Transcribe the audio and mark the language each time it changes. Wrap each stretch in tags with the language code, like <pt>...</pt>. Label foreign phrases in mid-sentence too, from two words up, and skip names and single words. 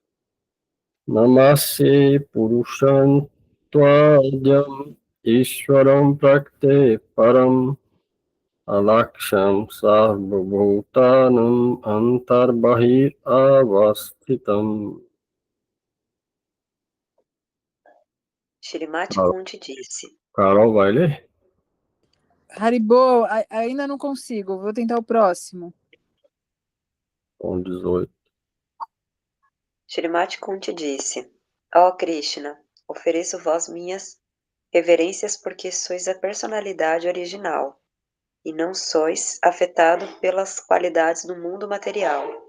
<sa>नमस्ये पुरुषं त्वाद्यम् ईश्वरं प्रकृतेः परम् अलक्ष्यं सर्वभूतानाम् अन्तर्बहिः अवस्थितम्.</sa> <pt>Shrimati Kunti disse: Carol, vai ler? Haribo, ainda não consigo, vou tentar o próximo. Com 18. Shrimati Kunti disse: Ó Krishna, ofereço vós minhas reverências porque sois a personalidade original e não sois afetado pelas qualidades do mundo material.</pt>